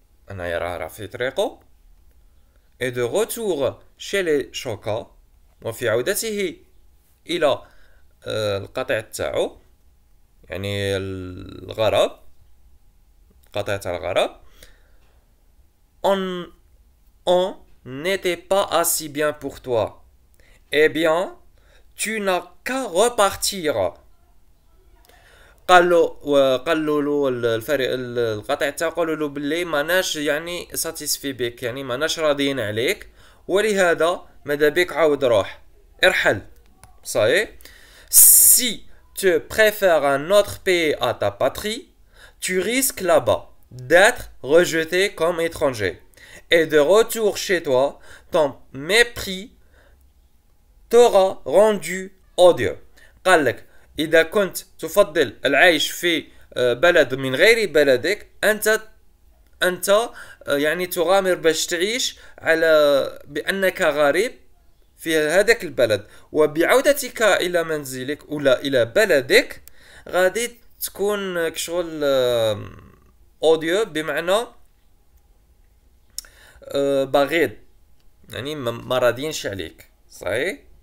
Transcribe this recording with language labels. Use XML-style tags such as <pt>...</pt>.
<ar>انا راه في طريقه.</ar> <fr>et de retour chez les chocas،</fr> <ar>وفي عودته الى القطيع تاعو يعني الغراب، قطيع تاع الغراب.</ar> <fr>on n'était pas assez bien pour toi. Eh bien, tu n'as qu'à repartir.</fr> <ar>قالوا له الفريق القطيع تاعو، قالوا له باللي ماناش يعني ساتيسفي بك، يعني ماناش راضيين عليك، ولهذا ماذا بك عاود روح ارحل. صحيح.</ar> <fr>Si tu préfères un autre pays à ta patrie, tu risques là-bas d'être rejeté comme étranger. Et de retour chez toi, ton mépris t'aura rendu odieux.</fr> <ar>قالك إذا كنت تفضل العيش في بلد من غير بلدك، أنت يعني تغامر باش تعيش على بأنك غريب في هذاك البلد، وبعودتك إلى منزلك ولا إلى بلدك غادي تكون كشغل أوديو، بمعنى بغيض، يعني ما راضيينش عليك. صحيح.</ar>